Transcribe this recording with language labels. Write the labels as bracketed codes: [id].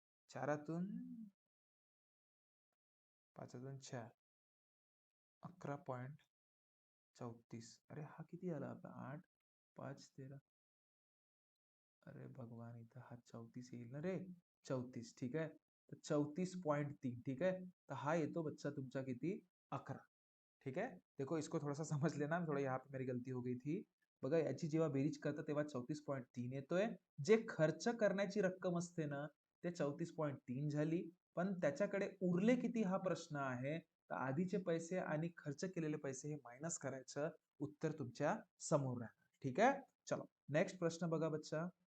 [mr] 4तून 5तून 4, 11.34. अरे हा किती आला आता? 8, 5, 13. अरे भगवान, इथं हा 34 येईल ना रे. 34, ठीक आहे. तर 34.3, [hi] ठीक है. [mr] तो हा येतो बच्चा तुमचा किती? [hi] 11, ठीक है. देखो इसको थोड़ा सा समझ लेना, थोड़ा यहाँ पे मेरी गलती हो गई थी. [mr] बघा, याची जेव्हा बेरीज करता तेव्हा 34.3 येतोय. जे खर्च करण्याची रक्कम असते ना, ते 34.3 झाली. पण त्याच्याकडे उरले किती हा प्रश्न आहे. तर आधीचे पैसे आणि खर्च केलेले पैसे हे मायनस करायचं. उत्तर तुमच्या समोर राहणार, ठीक आहे. [hi] चलो, [mr] नेक्स्ट प्रश्न बघा बच्चा.